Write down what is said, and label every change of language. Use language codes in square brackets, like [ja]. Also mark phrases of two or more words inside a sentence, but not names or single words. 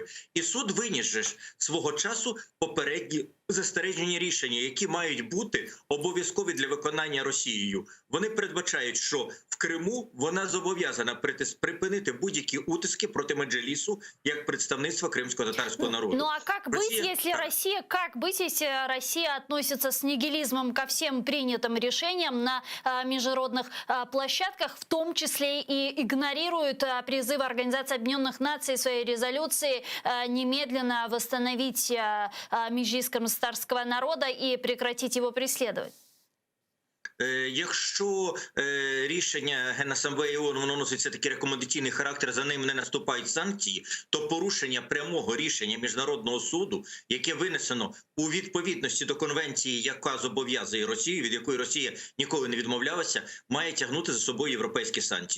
[uk] І суд виніс же свого часу попередні застережені рішення, які мають бути обов'язкові для виконання Росією. Вони передбачають, що в Криму вона зобов'язана припинити будь-які утиски проти Меджлісу як представництва кримсько-татарського народу. [ru] Ну а как быть, если Россия, Россия относится с нигилизмом ко всем принятым решениям на международных площадках, в том числе и игнорирует призывы Организации Объединенных Наций в своей резолюции немедленно восстановить Меджлис крымстарского народа и прекратить его преследовать? [uk] Якщо рішення Генасамблеї ООН, воно носить все-таки рекомендаційний характер, за ним не наступають санкції, то порушення прямого рішення Міжнародного суду, яке винесено у відповідності до конвенції, яка зобов'язує Росію, від якої Росія ніколи не відмовлялася, має тягнути за собою європейські санкції.